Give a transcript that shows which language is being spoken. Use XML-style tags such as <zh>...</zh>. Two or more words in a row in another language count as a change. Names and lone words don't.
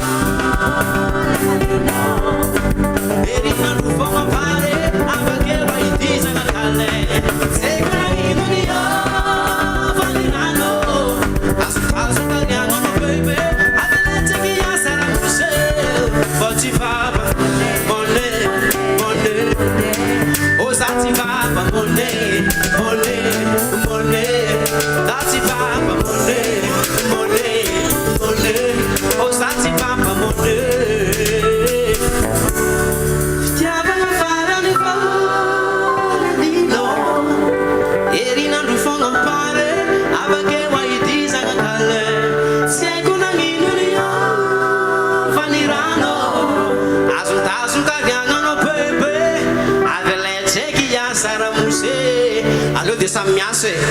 <mg>erinandro fogna pare avakeo aidizagna kale zegnaino ny avaninano azokariagnano bebe aveletseki asaramose fô tsy vava mone ô za tsy vava mone</mg> <en>that's it,</en> <mg>Papa Monday.</mg> <en>Oh, that's it, Papa Monday.</en> <mg>Tiavagna farany fôlagnino erinandro fogna pare avakeo aidizagna kale tsy haiko nagnino ny avany rano azontazotariagnano bebe aveletsaiky iasaramose aleo dia samy miasa</mg>